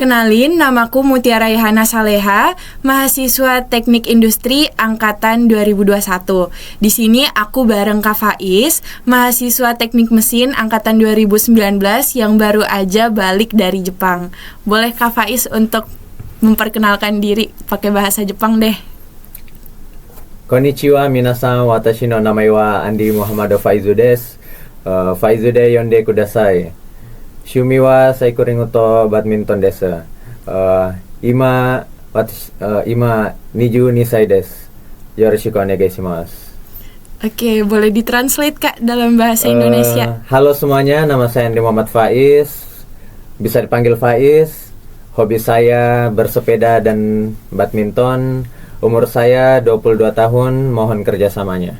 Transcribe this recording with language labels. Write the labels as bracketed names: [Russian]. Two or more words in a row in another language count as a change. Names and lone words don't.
[Indonesian] Kenalin, namaku Mutiara Ihana Saleha, mahasiswa Teknik Industri angkatan 2021. Di sini aku bareng Kak Faiz, mahasiswa Teknik Mesin angkatan 2019 yang baru aja balik dari Jepang. Boleh Kak Faiz untuk memperkenalkan diri pakai bahasa Jepang deh. [Japanese] Konnichiwa minasan, watashi no namae wa Andi Muhammad Faizu desu. Faizu で呼んでください. 趣味はサイクリングとバドミントンです. 今22歳です. よろしくお願いします. [Indonesian] Oke, boleh ditranslate Kak dalam bahasa Indonesia. Halo semuanya, nama saya Andi Muhammad Faiz. Bisa dipanggil Faiz. Hobi saya bersepeda dan badminton. Umur saya 22 tahun, mohon kerjasamanya.